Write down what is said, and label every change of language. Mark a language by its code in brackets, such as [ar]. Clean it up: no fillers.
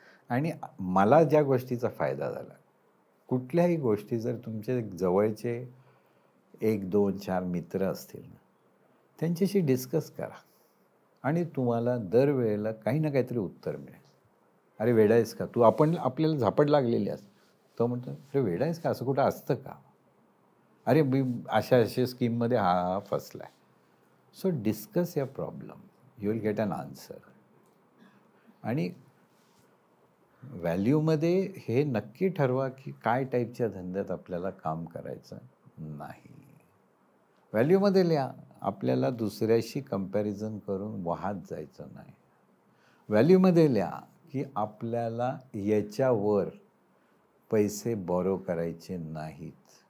[mr] आणि मला ज्या गोष्टीचा फायदा झाला, कुठल्याही गोष्टी जर तुमचे जवळचे 1, 2, 4 मित्र असतील ना, त्यांच्याशी डिस्कस करा आणि तुम्हाला दरवेळेला काही ना काहीतरी उत्तर मिळेल. अरे वेडा आहेस का तू, आपल्याला झापड लागलेली असते, तो म्हणतो अरे वेडा आहेस का, असं कुठं असतं का, अरे मी अशा स्कीममध्ये हा फसला आहे. [en] So discuss या problem, you will get an answer. [mr] आणि व्हॅल्यूमध्ये हे नक्की ठरवा की काय टाईपच्या धंद्यात आपल्याला काम करायचं नाही. व्हॅल्यूमध्ये लिहा, आपल्याला दुसऱ्याशी कंपॅरिझन करून वाहत जायचं नाही. व्हॅल्यूमध्ये लिहा की आपल्याला याच्यावर पैसे बॉरो करायचे नाहीत.